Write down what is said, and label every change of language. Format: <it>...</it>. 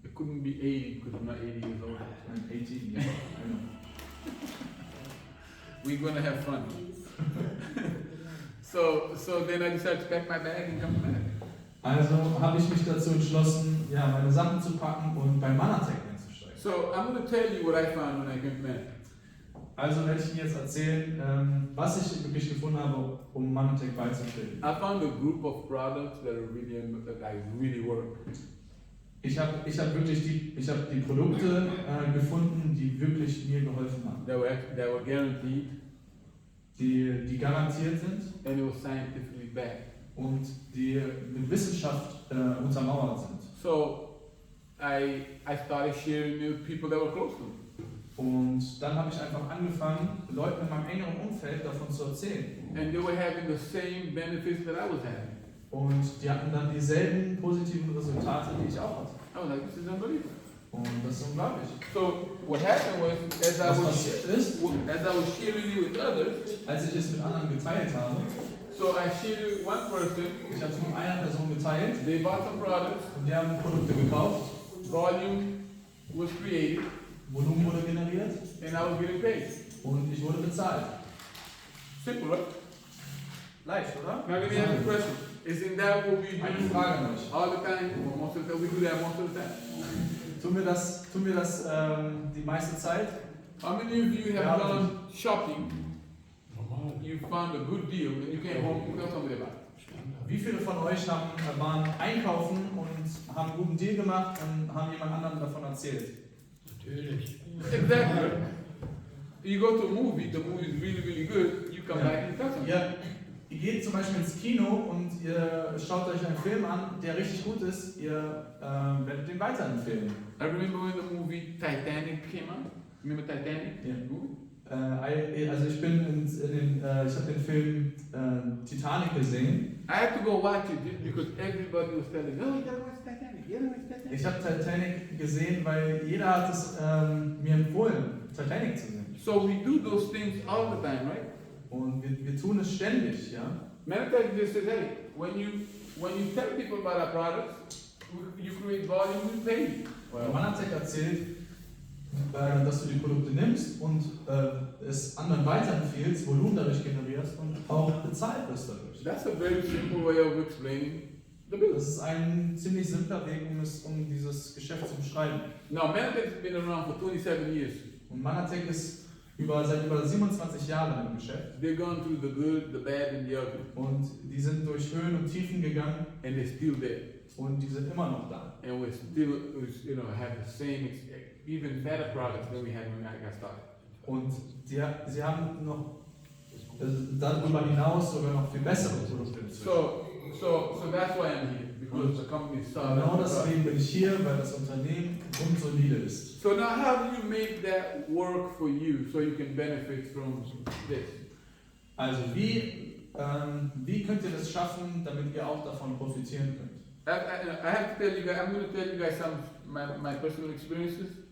<en>It couldn't be 80 because I'm not 80 years old. 18, ja. We're gonna have fun. So then I decided to pack my bag and come back.</en> <de>Also habe ich mich dazu entschlossen, meine Sachen zu packen und bei Manatech einzusteigen.</de> <en>So I'm going to tell you what I found when I came to Manatech.</en> <de>Also werde ich Ihnen jetzt erzählen, was ich wirklich gefunden habe, um Manatech beizutreten.</de> <en>I found a group of products that really work.</en> <de>Ich habe die Produkte gefunden, die wirklich mir geholfen haben.</de> <en>They were guaranteed.</en> <de>Die garantiert sind.</de> <en>And it was scientifically backed.</en> <de>Und die mit Wissenschaft untermauert sind.</de> <en>So I started sharing with people that were close to me.</en> <de>Und dann habe ich einfach angefangen, Leuten in meinem engeren Umfeld davon zu erzählen.</de> <en>And they were having the same benefits that I was having.</en> <de>Und die hatten dann dieselben positiven Resultate, die ich auch hatte.</de> <en>I was like, this is unbelievable.</en> <de>Und das ist unglaublich.</de> <en>So what happened was, as I</en> <de>Was was passiert ist,</de> <en>sharing it with others,</en> <de>als ich es mit anderen geteilt habe,</de> <en>so I shared it with one person.</en> <de>ich habe es mit einer Person geteilt</de> <en>They bought some products.</en> <de>und die haben Produkte gekauft,</de> <en>Volume was created,</en> <de>Volumen wurde generiert</de> <en>and I was getting paid.</en> <de>und ich wurde bezahlt.</de> <en>Simple, right?</en> <de>Leicht, oder?</de> <en>Now let me ask you a question. Isn't that what we</en> <de>Eine</de> <en>do</en> <de>Frage an euch.</de> <en>all the time? Well, most of the time, we do that most of the time.</en> <de>Tun wir das die meiste Zeit?</de> <en>How many of you have gone shopping, you found a good deal, and you came home, you tell somebody about it?</en> <de>Wie viele von euch waren einkaufen und haben einen guten Deal gemacht und haben jemand anderem davon erzählt? Natürlich.</de> <en>Exactly. You go to a movie, the movie is really, really good, you come back and you tell somebody.</en> <de>Ihr geht zum Beispiel ins Kino und ihr schaut euch einen Film an, der richtig gut ist, ihr werdet den weiterempfehlen.</de> <en>I remember when the movie Titanic came out. Remember Titanic? Yeah. The movie?</en> <de>Also ich habe den Film Titanic gesehen.</de> <en>I had to go watch it just because everybody was telling me, oh, you gotta watch Titanic, you gotta watch Titanic.</en> <de>Ich habe Titanic gesehen, weil jeder hat es mir empfohlen, Titanic zu sehen.</de> <en>So we do those things all the time, right?</en> <de>Und wir tun es ständig, ja.</de> <en>Matter of fact, just says, hey, when you tell people about our products, you create volume, we pay you.</en> <de>Manatec erzählt, dass du die Produkte nimmst und es anderen weiterempfiehlst, Volumen dadurch generierst und auch bezahlt wirst dadurch.</de> <en>That's a very simple way of explaining the business.</en> <de>Das ist ein ziemlich simpler Weg, um dieses Geschäft zu beschreiben.</de> <en>Now, Manatec has been around for 27 years.</en> <de>Und Manatec ist seit über 27 Jahren im Geschäft.</de> <en>They've gone through the good, the bad, and the ugly.</en> <de>Und die sind durch Höhen und Tiefen gegangen.</de> <en>And they're still there.</en> <de>Und die sind immer noch da.</de> <en>And we still, have the same, even better products than we had when I got started.</en> <de>Und sie haben noch darüber hinaus sogar noch viel bessere Produkte.</de> <en>So that's why I'm here, because the company is solid.</en> <de>Genau deswegen bin ich hier, weil das Unternehmen grundsolide ist.</de> <en>So now how do you make that work for you so you can benefit from this?</en> <de>Also wie könnt ihr das schaffen, damit ihr auch davon profitieren könnt?</de> <en>I have to tell you guys, I'm going to tell you guys some of my personal experiences.</en>